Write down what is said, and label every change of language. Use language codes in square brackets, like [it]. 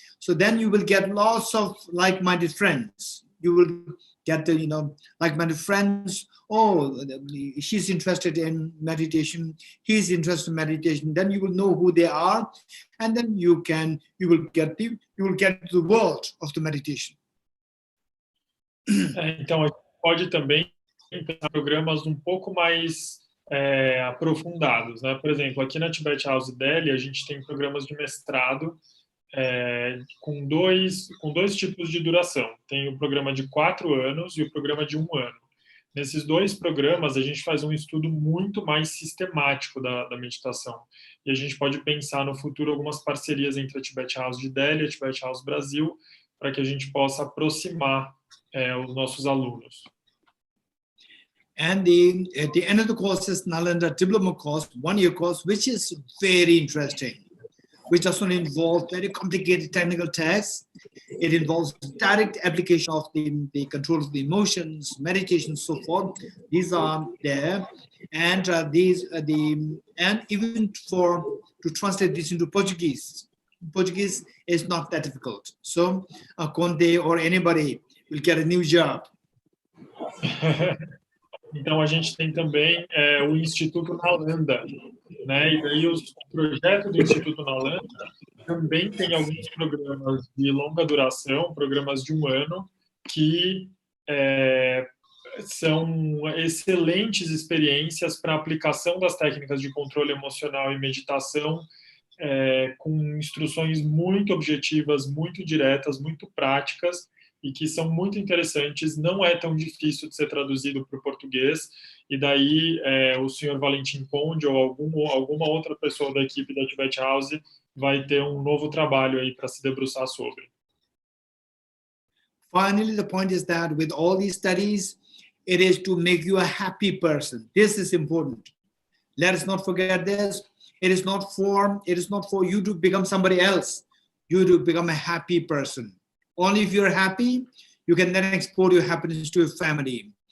[en] So then you will get lots of like-minded friends. You will get like-minded friends. Oh, she's interested in meditation. He's interested in meditation. Then you will know who they are, and then you will get to the world of the meditation. [pt] Então a gente pode também pensar programas um pouco mais aprofundados, né? Por exemplo, aqui na Tibet House Delhi a gente tem programas de mestrado com dois tipos de duração. Tem o programa de 4 anos e o programa de 1 ano. Nesses 2 programas, a gente faz um estudo muito mais sistemático da meditação. E a gente pode pensar no futuro algumas parcerias entre a Tibet House de Delhi e a Tibet House Brasil, para que a gente possa aproximar os nossos alunos. [en] And the end of the course is Nalanda diploma course, 1-year course, which is very interesting, which doesn't involve very complicated technical tests. It involves direct application of the control of the emotions, meditation, so forth. These are there, and and even to translate this into Portuguese. Portuguese is not that difficult. So Conte or anybody will get a new job. [pt] Então, a gente tem também o Instituto Nalanda, né? E daí o projeto do Instituto Nalanda também tem alguns programas de longa duração, programas de 1 ano, que são excelentes experiências para a aplicação das técnicas de controle emocional e meditação, com instruções muito objetivas, muito diretas, muito práticas, e que são muito interessantes. Não é tão difícil de ser traduzido para o português, e daí o senhor Valentim Conde ou alguma outra pessoa da equipe da Tibet House vai ter um novo trabalho aí para se debruçar sobre. [en] Finally, the point is that with all these studies, it is to make you a happy person. This is important. Let us not forget this. It is not for you to become somebody else. You to become a happy person. Only if you're happy, you can then export your happiness to your family.